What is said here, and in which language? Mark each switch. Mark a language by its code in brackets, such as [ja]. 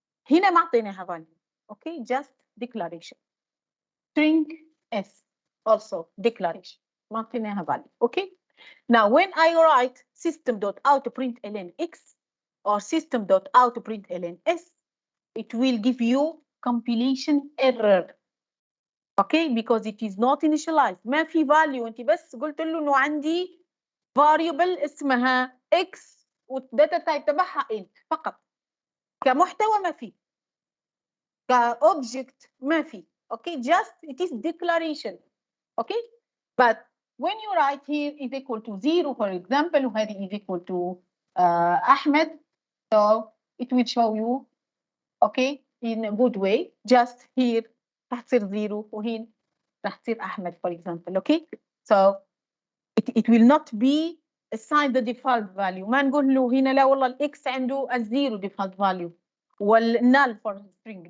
[ar] هنا ما أعطيناها [en] value, okay, just declaration. String s also declaration, [ar] ما أعطيناها [en] value, okay. Now when I write system.out.println x or system.out.println s, it will give you compilation error. Okay, because it is not initialized. [ar] ما في value. أنت بس قلت له إنه عندي variable اسمها x والداتا تايب تبعها int فقط. كمحتوى ما في. كobject ما في. [en] Okay, just it is declaration. Okay, but when you write here is equal to 0, for example, وهذه is equal to Ahmed, so it will show you, okay, in a good way. Just here [ar] راح تصير 0 وهنا راح تصير أحمد for example. [en] Okay, so it will not be assign the default value. [ar] ما نقول له هنا لا والله الإكس عنده الزيرو default value والnull for string.